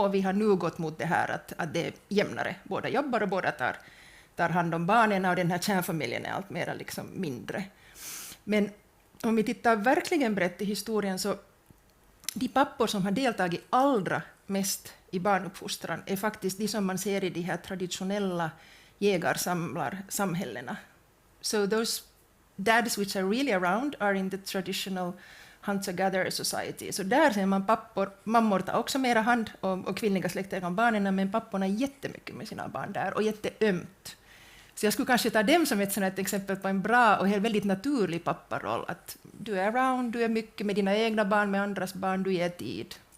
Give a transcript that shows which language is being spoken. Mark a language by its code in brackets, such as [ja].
[sv] Och vi har nu gått mot det här att det är jämnare. Båda jobbar och båda tar hand om barnen, och den här kärnfamiljen är allt mera liksom mindre. Men om vi tittar verkligen brett i historien, så de pappor som har deltagit allra mest i barnuppfostran är faktiskt de som man ser i de här traditionella jägarsamlarsamhällena. [en] So those dads which are really around are in the traditional hunter-gatherer society. [sv] Så där ser man mammor tar också mera hand om kvinnliga släktingar om barnen, men papporna är jättemycket med sina barn där, och jätteömt. Så jag skulle kanske ta dem som ett exempel på en bra och helt väldigt naturlig papparoll. Att du är around, du är mycket med dina egna barn, med andras barn, du ger tid.